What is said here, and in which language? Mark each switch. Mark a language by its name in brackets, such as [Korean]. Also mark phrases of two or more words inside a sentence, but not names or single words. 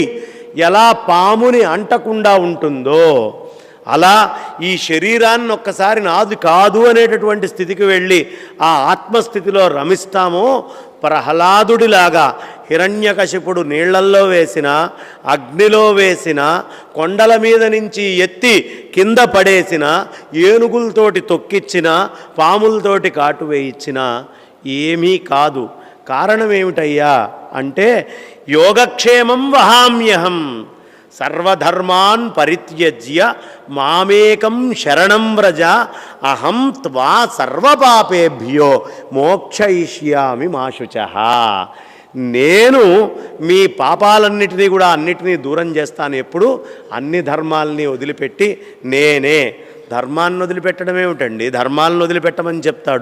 [Telugu] ఎలా పాముని అంటకుండా ఉంటుందో అలా ఈ శరీరాన్ని ఒక్కసారి నాది కాదు అనేటటువంటి స్థితికి వెళ్ళి ఆ ఆత్మస్థితిలో రమిస్తామో, ప్రహ్లాదుడిలాగా హిరణ్యకశిపుడు నీళ్లల్లో వేసిన, అగ్నిలో వేసిన, కొండల మీద నుంచి ఎత్తి కింద పడేసిన, ఏనుగులతోటి తొక్కిచ్చిన, పాములతోటి కాటు వేయించిన ఏమీ కాదు. కారణం ఏమిటయ్యా అంటే, [Sanskrit] యోగక్షేమం వహామ్యహం సర్వధర్మాన్ పరిత్యజ్య మామేకం శరణం వ్రజ అహం త్వా సర్వపాపేభ్యో మోక్షయిష్యామి మా శుచః. [Telugu] నేను మీ పాపాలన్నిటినీ కూడా అన్నిటినీ దూరం చేస్తాను. ఎప్పుడు అన్ని ధర్మాలని వదిలిపెట్టి నేనే. ధర్మాన్ని వదిలిపెట్టడం ఏమిటండి? ధర్మాలను వదిలిపెట్టమని చెప్తాడు.